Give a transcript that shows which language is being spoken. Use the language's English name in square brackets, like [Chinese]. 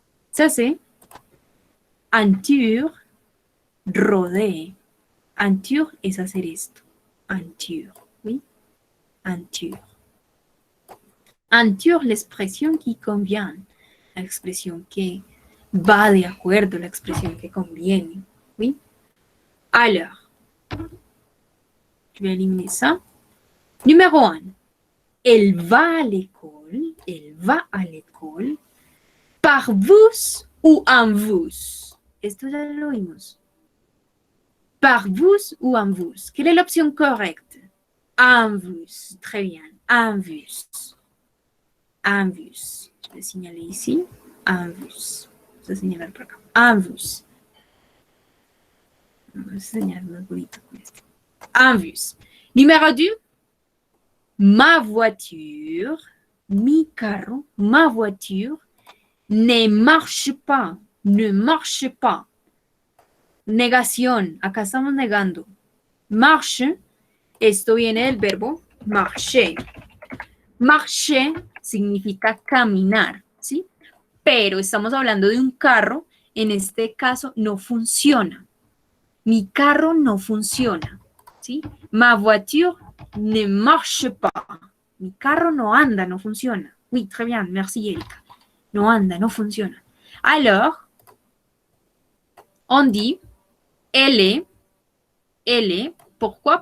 [French] Ça, c'est entoure, rodee. [Spanish] Entoure es hacer esto. Entoure, oui. Entoure. [French] Entoure l'expression qui convient. [Spanish] La expresión que va de acuerdo, la expresión que conviene, oui. [French] Alors, je vais éliminer ça. Numéro 1. Elle va à l'école. Elle va à l'école. Par vous ou en vous. [Spanish] Esto ya lo vimos. [French] Par vous ou en vous. Quelle est l'option correcte? En vous. Très bien. En vous. En vous. Je vais signaler ici. En vous. Je vais signaler [Spanish] por acá. [French] En vous. [Spanish] Vamos a señalar más bonito con esto. [French] En vous. Numéro 2. Ma voiture, [Spanish] mi carro, [French] ma voiture ne marche pas, ne marche pas. [Spanish] Negación, acá estamos negando. Marche, esto viene del verbo marcher. Marcher significa caminar, ¿sí? Pero estamos hablando de un carro, en este caso no funciona. Mi carro no funciona, ¿sí? [French] Ma voiture ne marche pas. [Spanish] Mi carro no anda, no funciona. [French] Oui, très bien, merci Erika. [Spanish] No anda, no funciona. [French] Alors, on dit elle est. Pourquoi?